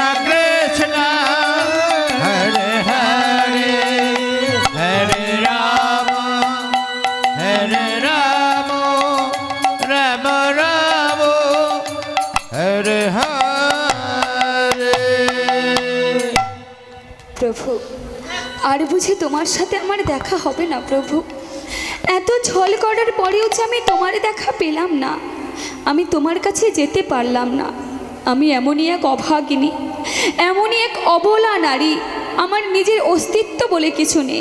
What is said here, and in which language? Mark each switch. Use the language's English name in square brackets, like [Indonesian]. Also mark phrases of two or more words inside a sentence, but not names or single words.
[Sanskrit] Krishna, Hare Hare, Hare Rama, Hare Rama, Rama Rama, Hare Hare. [Bangla] প্রভু, আর বুঝি তোমার সাথে আমার দেখা হবে না প্রভু? এত ছল করার পরেও যে আমি তোমার দেখা পেলাম না, আমি তোমার কাছে যেতে পারলাম না। আমি এমনই এক অভাগিনী, এমনই এক অবলা নারী, আমার নিজের অস্তিত্ব বলে কিছু নেই।